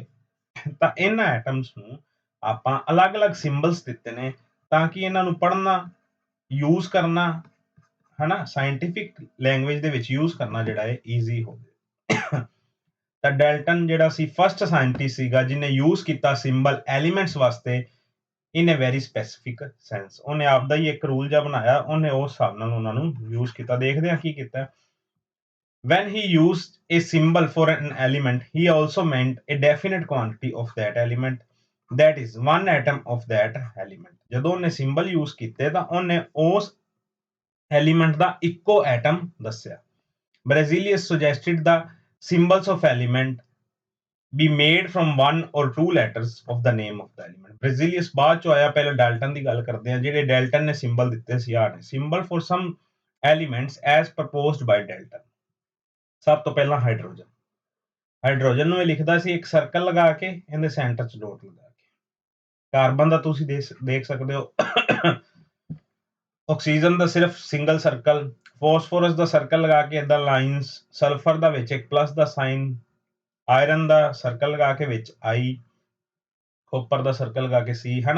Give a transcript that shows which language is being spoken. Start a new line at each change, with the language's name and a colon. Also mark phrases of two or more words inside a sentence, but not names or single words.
Punjabi: ਤਾਂ ਇਹਨਾਂ ਐਟਮਸ ਨੂੰ ਆਪਾਂ ਅਲੱਗ-ਅਲੱਗ ਸਿੰਬਲਸ ਦਿੱਤੇ ਨੇ ਤਾਂ ਕਿ ਇਹਨਾਂ ਨੂੰ ਪੜ੍ਹਨਾ, ਯੂਜ਼ ਕਰਨਾ, ਹਨਾ,
English: scientific language
Punjabi: ਦੇ ਵਿੱਚ ਯੂਜ਼ ਕਰਨਾ ਜਿਹੜਾ ਹੈ ਈਜ਼ੀ ਹੋਵੇ। ਤਾਂ ਡੈਲਟਨ ਜਿਹੜਾ ਸੀ
English: first scientist
Punjabi: ਸੀਗਾ ਜਿਹਨੇ ਯੂਜ਼ ਕੀਤਾ ਸਿੰਬਲ ਐਲੀਮੈਂਟਸ ਵਾਸਤੇ
English: in a very specific sense.
Punjabi: ਉਹਨੇ ਆਪਦਾ ਹੀ ਇੱਕ ਰੂਲ ਜਿਹਾ ਬਣਾਇਆ, ਉਹਨੇ ਉਸ ਹਿਸਾਬ ਨਾਲ ਉਹਨਾਂ ਨੂੰ ਯੂਜ਼ ਕੀਤਾ। ਦੇਖਦੇ ਹਾਂ ਕੀ ਕੀਤਾ।
English: When he used a symbol for an element, he also meant a definite quantity of that element, that is one atom of that element।
Punjabi: ਜਦੋਂ ਉਹਨੇ ਸਿੰਬਲ ਯੂਜ਼ ਕੀਤੇ ਤਾਂ ਉਹਨੇ ਉਸ ਐਲੀਮੈਂਟ ਦਾ ਇੱਕੋ ਐਟਮ ਦੱਸਿਆ।
English: Berzelius suggested the symbols of element be made from one or two letters of the name of the element।
Punjabi: Berzelius ਬਾਅਦ ਚੋਂ ਆਇਆ, ਪਹਿਲਾਂ ਡਾਲਟਨ ਦੀ ਗੱਲ ਕਰਦੇ ਆ। ਜਿਹੜੇ ਡਾਲਟਨ ਨੇ ਸਿੰਬਲ ਦਿੱਤੇ ਸੀ ਆ ਨੇ
English: symbol for some elements as proposed by Dalton.
Punjabi: ਸਭ ਤੋਂ ਪਹਿਲਾਂ ਹਾਈਡਰੋਜਨ ਨੂੰ ਇਹ ਲਿਖਦਾ ਸੀ ਇੱਕ ਸਰਕਲ ਲਗਾ ਕੇ, ਇਹਦੇ ਸੈਂਟਰ 'ਚ ਡੋਟ ਲਗਾ ਕੇ। ਕਾਰਬਨ ਦਾ ਤੁਸੀਂ ਦੇਖ ਸਕਦੇ ਹੋ, ਆਕਸੀਜਨ ਦਾ ਸਿਰਫ
English: single circle,
Punjabi: ਫਾਸਫੋਰਸ ਦਾ ਸਰਕਲ ਲਗਾ ਕੇ ਇਦਾਂ ਲਾਈਨਸ, ਸਲਫਰ ਦਾ ਵਿੱਚ ਇੱਕ ਪਲੱਸ ਦਾ ਸਾਈਨ, ਆਇਰਨ ਦਾ ਸਰਕਲ ਲਗਾ ਕੇ ਵਿੱਚ I, ਕਾਪਰ ਦਾ ਸਰਕਲ ਲਗਾ ਕੇ C, ਹਨਾ।